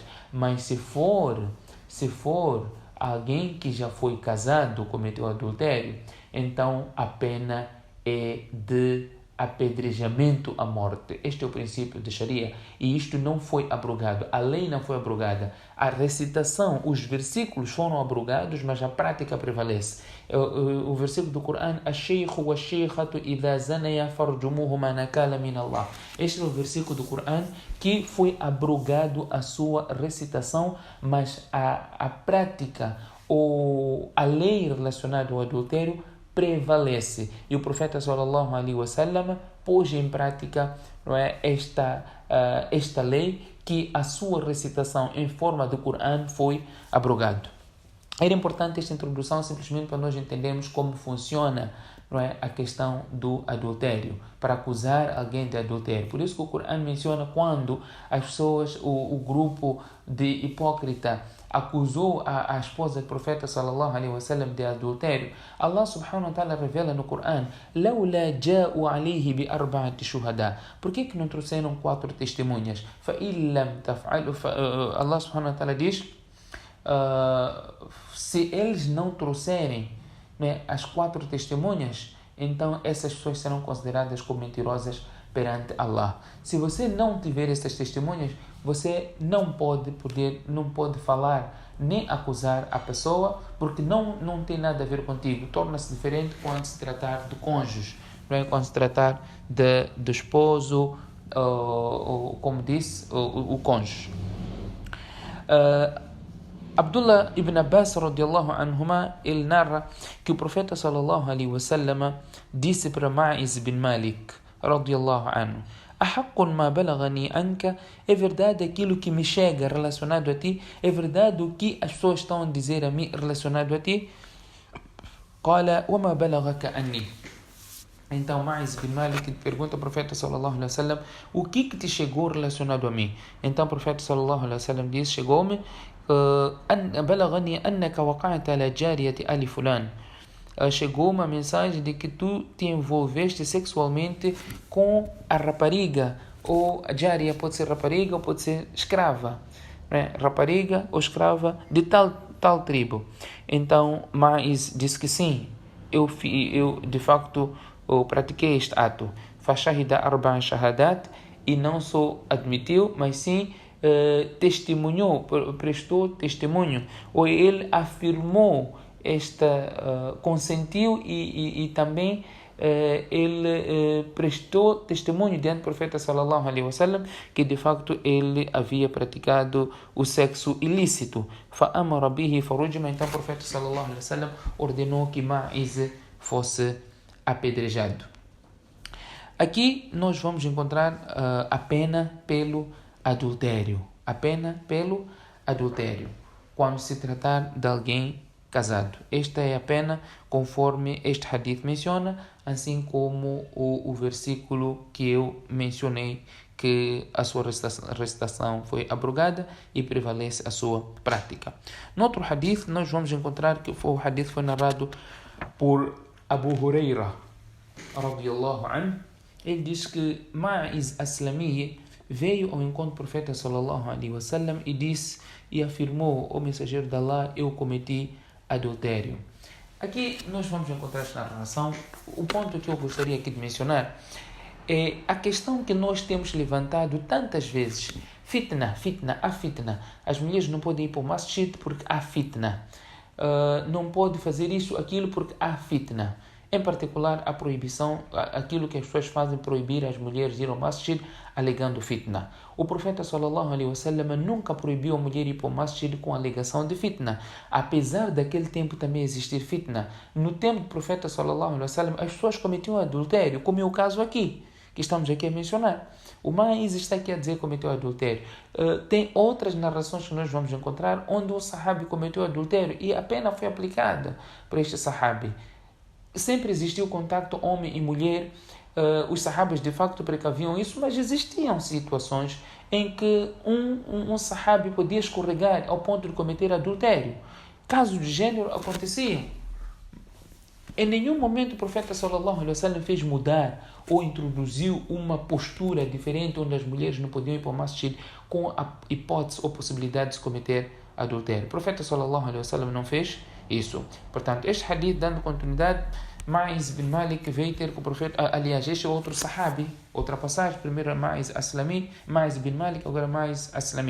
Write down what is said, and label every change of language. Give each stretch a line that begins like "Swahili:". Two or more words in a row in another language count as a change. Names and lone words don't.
Portuguese: Mas se for alguém que já foi casado, cometeu adultério, então a pena é de apedrejamento à morte. Este é o princípio de Sharia, e isto não foi abrogado. A lei não foi abrogada. A recitação, os versículos foram abrogados, mas a prática prevalece. O versículo do Coran:
Arabic: "الشيخ والشيخة إذا زنيا فارجموهما نكالا من الله".
Portuguese: Este é o versículo do Coran que foi abrogado a sua recitação, mas a prática ou a lei relacionada ao adultério prevalece. E o profeta
Arabic: صلى الله عليه وسلم
Portuguese: pôs em prática esta lei, que a sua recitação em forma de Coran foi abrogado. Era importante esta introdução simplesmente para nós entendermos como funciona, não é, a questão do adultério, para acusar alguém de adultério. Por isso que o Coran menciona quando as pessoas, o grupo de hipócrita acusou a esposa do profeta
Arabic: صلى الله عليه وسلم
Portuguese: de adultério.
Arabic: الله سبحانه وتعالى
Portuguese: revela no Coran:
Arabic: "لولا جاءوا عليه بأربعة شهداء".
Portuguese: Por que não trouxeram 4 testemunhas?
Arabic: فإن لم تفعلوا, الله سبحانه وتعالى
Portuguese: diz: se eles não trouxerem, né, as 4 testemunhas, então essas pessoas serão consideradas como mentirosas perante Allah. Se você não tiver essas testemunhas, você não pode falar nem acusar a pessoa, porque não tem nada a ver contigo. Torna-se diferente quando se tratar de cônjuge, não é? Quando se tratar do esposo, como disse, o cônjuge. Abdullah ibn Abbas
Arabic: رضي الله عنهما,
Portuguese: ele narra que o profeta
Arabic: صلى الله عليه وسلم
Portuguese: disse para Ma'iz bin Malik
Arabic: رضي الله عنه: "أحق ما بلغني عنك",
Portuguese: é verdade aquilo que me chega relacionado a ti? É verdade o que as pessoas estão a dizer a mim relacionado a ti?
Arabic: قال وما بلغك عني.
Portuguese: Então Ma'iz bin Malik pergunta ao profeta
Arabic: صلى الله عليه وسلم:
Portuguese: o que te chegou relacionado a mim? Então o profeta
Arabic: صلى الله عليه وسلم
Portuguese: diz: chegou-me
Arabic: بلغني أنك وقعت على جارية آل فلان.
Portuguese: Chegou uma mensagem de que tu te envolveste sexualmente com a rapariga, ou a jária pode ser rapariga ou pode ser escrava, né? Rapariga ou escrava de tal tribo. Então Ma'iz disse que sim, eu de facto eu pratiquei este ato.
Arabic: فشهد أربع شهادات,
Portuguese: e não só admitiu, mas sim testemunhou, prestou testemunho, ou ele afirmou consentiu e também ele prestou testemunho diante do profeta
Arabic: صلى الله عليه وسلم
Portuguese: que de facto ele havia praticado o sexo ilícito.
Arabic: فأمر به فرجم,
Portuguese: então o profeta
Arabic: صلى الله عليه وسلم
Portuguese: ordenou que Ma'iz fosse apedrejado. Aqui nós vamos encontrar a pena pelo adultério. A pena pelo adultério, quando se tratar de alguém casado. Esta é a pena conforme este hadith menciona, assim como o versículo que eu mencionei, que a sua recitação foi abrogada e prevalece a sua prática. No outro hadith nós vamos encontrar que o hadith foi narrado por Abu Huraira
Arabic: رضي الله عنه.
Portuguese: Ele diz que Ma'iz Aslami veio ao encontro do profeta
Arabic: صلى الله عليه وسلم
Portuguese: e disse e afirmou: o mensageiro de Allah, eu cometi adultério. Aqui nós vamos encontrar esta narração. O ponto que eu gostaria aqui de mencionar é a questão que nós temos levantado tantas vezes: fitna. As mulheres não podem ir para o masjid porque há fitna. Não pode fazer isso, aquilo, porque há fitna. Em particular, a proibição, aquilo que as pessoas fazem, proibir as mulheres ir ao masjid alegando fitna. O profeta
Arabic: صلى الله عليه وسلم
Portuguese: nunca proibiu a mulher ir para o masjid com alegação de fitna. Apesar daquele tempo também existir fitna, no tempo do profeta
Arabic: صلى الله عليه وسلم
Portuguese: as pessoas cometiam adultério, como é o caso aqui, que estamos aqui a mencionar. O Ma'iz está aqui a dizer que cometeu adultério. Tem outras narrações que nós vamos encontrar onde o sahabi cometeu adultério e a pena foi aplicada para este sahabi. Sempre existiu contato homem e mulher, os sahabas de facto precaviam isso, mas existiam situações em que um sahabi podia escorregar ao ponto de cometer adultério. Casos de gênero aconteciam. Em nenhum momento o profeta
Arabic: صلى الله عليه وسلم
Portuguese: fez mudar ou introduziu uma postura diferente onde as mulheres não podiam ir para o masjid com a hipótese ou possibilidade de se cometer adultério. O profeta
Arabic: صلى الله عليه وسلم
Portuguese: não fez isso. Portanto, este hadith, dando continuidade, Ma'iz bin Malik veio ter com o profeta, aliás, este é outro sahabi, outra passagem, primeiro Ma'iz bin Malik, agora Ma'iz Aslami.